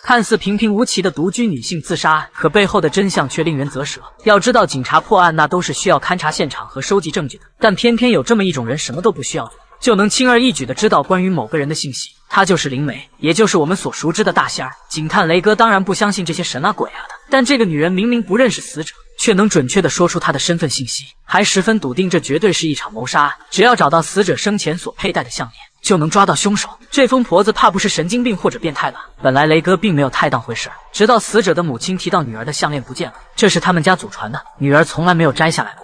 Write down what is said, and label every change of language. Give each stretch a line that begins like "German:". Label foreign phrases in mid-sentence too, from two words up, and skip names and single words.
Chinese: 看似平平無奇的獨居女性自殺案，可背後的真相卻令人嘖舌。要知道，警察破案那都是需要勘察現場和收集證據的，但偏偏有這麼一種人，什麼都不需要做，就能輕而易舉地知道關於某個人的信息。她就是靈媒，也就是我們所熟知的大仙兒。警探雷哥當然不相信這些神啊鬼啊的，但這個女人明明不認識死者，卻能準確地說出她的身份信息，還十分篤定這絕對是一場謀殺案。只要找到死者生前所佩戴的项鏈，就能抓到兇手。這瘋婆子怕不是神經病或者變態吧？本來雷哥並沒有太當回事，直到死者的母親提到女兒的項鏈不見了，這是他們家祖傳的，女兒從來沒有摘下来過。